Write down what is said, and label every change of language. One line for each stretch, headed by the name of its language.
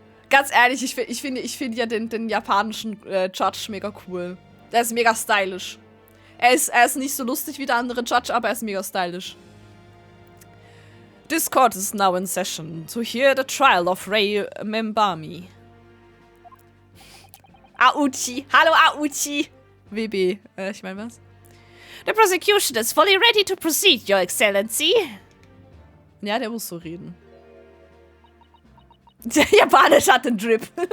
German: Ganz ehrlich, ich finde ja den japanischen Judge mega cool. Der ist mega stylisch. Er ist nicht so lustig wie der andere Judge, aber er ist mega stylisch.
English: This court is now in session to hear the trial of Rei Membami.
German: Auchi. Hallo Auchi. WB. Ich meine was?
English: The prosecution is fully ready to proceed, Your Excellency.
German: Ja, der muss so reden. Der Japanisch hat den Drip.